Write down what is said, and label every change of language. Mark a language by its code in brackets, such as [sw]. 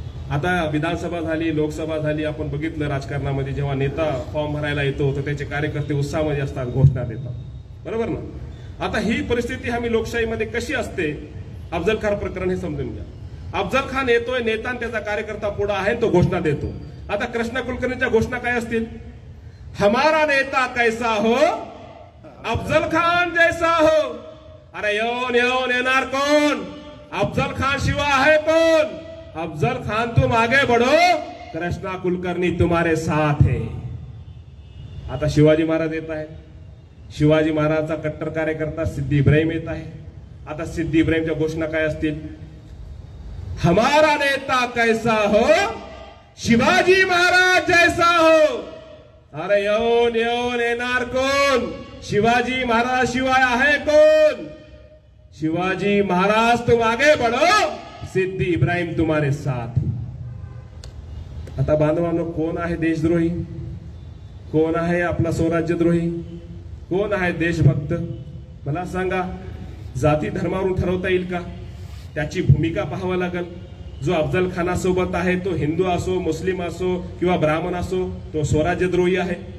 [mr] आता विधानसभा झाली, लोकसभा झाली, आपण बघितलं राजकारणामध्ये जेव्हा नेता फॉर्म भरायला येतो तर त्याचे कार्यकर्ते उत्साहामध्ये असतात, घोषणा देतात, बरोबर ना? आता ही परिस्थिती आम्ही लोकशाहीमध्ये कशी असते? अफजल खान प्रकरण हे समजून घ्या. अफजल खान येतोय, नेता आणि त्याचा कार्यकर्ता पुढे आहे, तो घोषणा देतो. आता कृष्णा कुलकर्णीच्या घोषणा काय असतील? [hi] हमारा नेता कैसा हो, अफजल खान जैसा हो. [mr] अरे येऊन येऊन येणार कोण? अफजल खान शिवाय आहे कोण? [hi] अफजल खान तुम आगे बढ़ो, कृष्णा कुलकर्णी तुम्हारे साथ है. [mr] आता शिवाजी महाराज येत आहे, शिवाजी महाराजचा कट्टर कार्यकर्ता सिद्दी इब्राहिम येत आहे. आता सिद्दी इब्राहिमच्या घोषणा काय असतील? [hi] हमारा नेता कैसा हो, शिवाजी महाराज जैसा हो. [mr] अरे येऊन येऊन येणार कोण? शिवाजी महाराज शिवाय आहे कोण? [hi] शिवाजी महाराज तुम आगे बढ़ो, सिद्दी इब्राहिम तुम्हारे साथ. [mr] आता बांधवांनो, कोण आहे देशद्रोही? कोण आहे आपला स्वराज्यद्रोही? कोण आहे देशभक्त? मला सांगा. जाती धर्मावरून ठरवता येईल का? त्याची भूमिका पाहावं लागेल. जो अफजल खानासोबत आहे तो हिंदू असो, मुस्लिम असो किंवा ब्राह्मण असो, तो स्वराज्यद्रोही आहे.